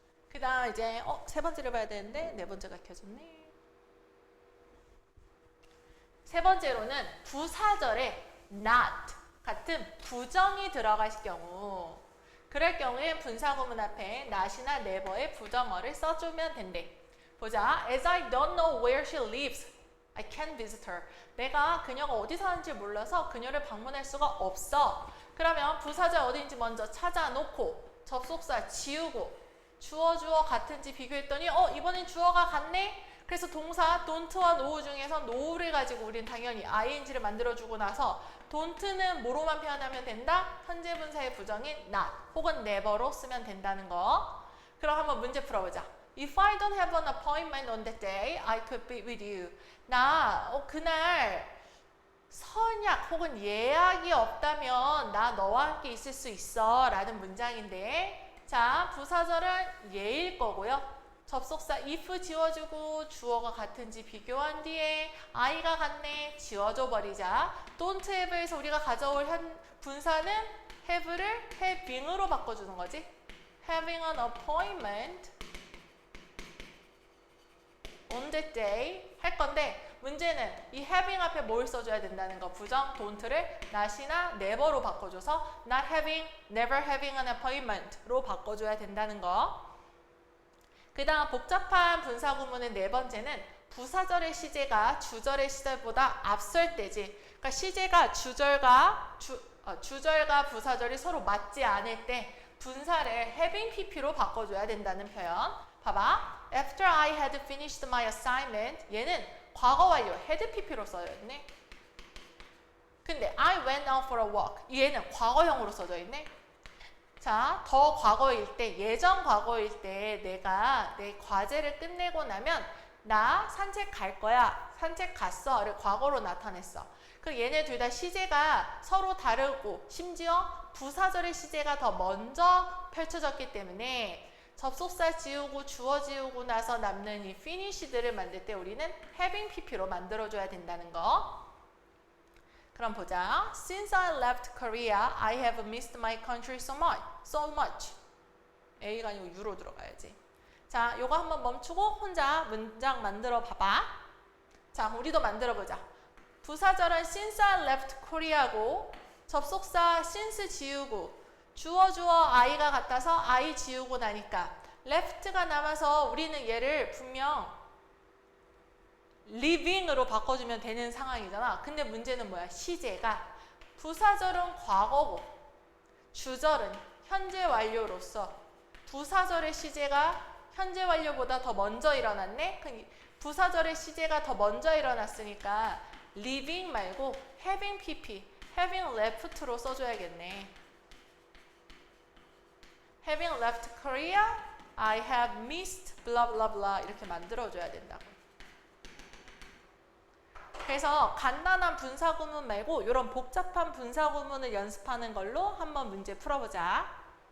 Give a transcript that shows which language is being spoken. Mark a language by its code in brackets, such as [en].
[ko] 그 다음 이제 세 번째를 봐야 되는데 네 번째가 켜졌네. 세 번째로는 부사절에 not 같은 부정이 들어갈 경우, 그럴 경우에 분사구문 앞에 not이나 never의 부정어를 써주면 된대. 보자. [en] As I don't know where she lives, I can't visit her. [ko] 내가 그녀가 어디 사는지 몰라서 그녀를 방문할 수가 없어. 그러면 부사절 어딘지 먼저 찾아놓고 접속사 지우고 주어 같은지 비교했더니 이번엔 주어가 같네? 그래서 동사 don't와 know 중에서 know를 가지고 우린 당연히 ing를 만들어주고 나서 don't는 뭐로만 표현하면 된다? 현재 분사의 부정인 not 혹은 never로 쓰면 된다는 거. 그럼 한번 문제 풀어보자. [en] If I don't have an appointment on that day, I could be with you. [ko] 나 그날 선약 혹은 예약이 없다면 나 너와 함께 있을 수 있어 라는 문장인데, 자, 부사절은 예일 거고요. 접속사 if 지워주고 주어가 같은지 비교한 뒤에 I가 같네 지워줘 버리자. don't have에서 우리가 가져올 분사는 have를 having으로 바꿔주는 거지. [en] having an appointment on that day [ko] 할 건데, 문제는 이 having 앞에 뭘 써줘야 된다는 거. 부정 don't를 not이나 never로 바꿔줘서 not having, never having an appointment로 바꿔줘야 된다는 거. 그 다음 복잡한 분사구문의 네 번째는 부사절의 시제가 주절의 시제보다 앞설 때지. 그러니까 시제가 주절과 부사절이 서로 맞지 않을 때 분사를 having pp로 바꿔줘야 된다는 표현. 봐봐. [en] After I had finished my assignment, [ko] 얘는 과거 완료 [en] had pp [ko] 로 써져 있네. 근데 [en] I went out for a walk, [ko] 얘는 과거형으로 써져 있네. 자, 더 과거일 때, 예전 과거일 때 내가 내 과제를 끝내고 나면 나 산책 갈 거야. 산책 갔어를 과거로 나타냈어. 그럼 얘네 둘 다 시제가 서로 다르고 심지어 부사절의 시제가 더 먼저 펼쳐졌기 때문에 접속사 지우고 주어 지우고 나서 남는 이 finished를 만들 때 우리는 having pp로 만들어줘야 된다는 거. 그럼 보자. [en] Since I left Korea, I have missed my country so much. [ko] A가 아니고 U로 들어가야지. 자, 요거 한번 멈추고 혼자 문장 만들어 봐봐. 자, 우리도 만들어 보자. 부사절은 since I left Korea고 접속사 since 지우고 주어 I가 같아서 I 지우고 나니까 left가 남아서 우리는 얘를 분명 living으로 바꿔주면 되는 상황이잖아. 근데 문제는 뭐야? 시제가 부사절은 과거고 주절은 현재 완료로서 부사절의 시제가 현재 완료보다 더 먼저 일어났네? 부사절의 시제가 더 먼저 일어났으니까 living 말고 having pp, having left로 써줘야겠네. [en] Having left Korea, I have missed blah blah blah [ko] 이렇게 만들어줘야 된다고. 그래서 간단한 분사구문 말고 이런 복잡한 분사구문을 연습하는 걸로 한번 문제 풀어보자.